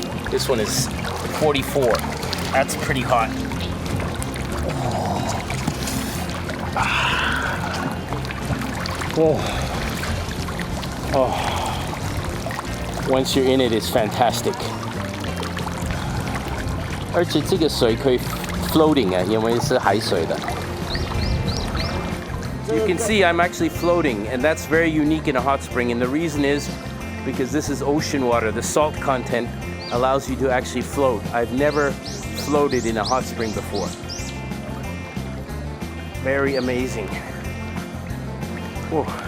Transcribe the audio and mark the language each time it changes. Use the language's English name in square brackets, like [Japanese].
[English] This one is 44. That's pretty hot. Oh. Oh. Once you're in it, it's fantastic. [Chinese] 而且这个水可以 floating 啊，因为是海水的。 [English] You can see I'm actually floating, and that's very unique in a hot spring. And the reason is because this is ocean water. The salt content allows you to actually float. I've never floated in a hot spring before. Very amazing. Whoa.